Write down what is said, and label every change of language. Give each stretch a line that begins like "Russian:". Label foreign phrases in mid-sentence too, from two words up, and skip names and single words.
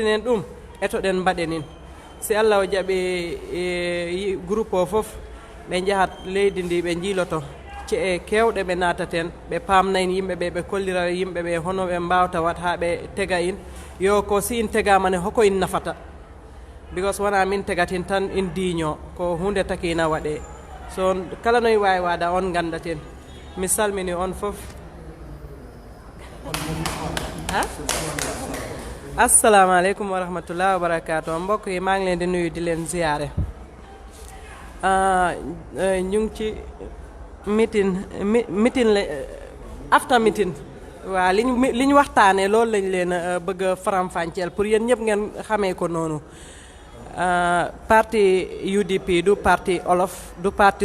Fula: puntinen ɗum etoɗen mbaɗenin si Allah o jaɓi groupe o fof ɓe jahat leydi ndi ɓe jiiloto ce e kewɗe ɓe nataten ɓe pamnayin yimɓe ɓe ɓe kollira yimɓe ɓe hono ɓe mbawta wat ha ɓe tega in yo ko si in tegamane hoko in nafata because wona min tegatin tan in diño ko hunde takina waɗe so kala noye wawi wada on gandaten mi salmini on fof
Arabic: assalamu aleykum wa rahmatullahi wa barakatuh
Wolof: mbokk yi maa ngi leen di nuyu di leen ziyaare ñu ngi ci meeting la
English: after meeting
Wolof: waaw li ñu waxtaanee loolu lañ leen bëgg a faram-fàcceel pour yéen ñëpp ngeen xamee ko noonu parti UDP du parti olof du parti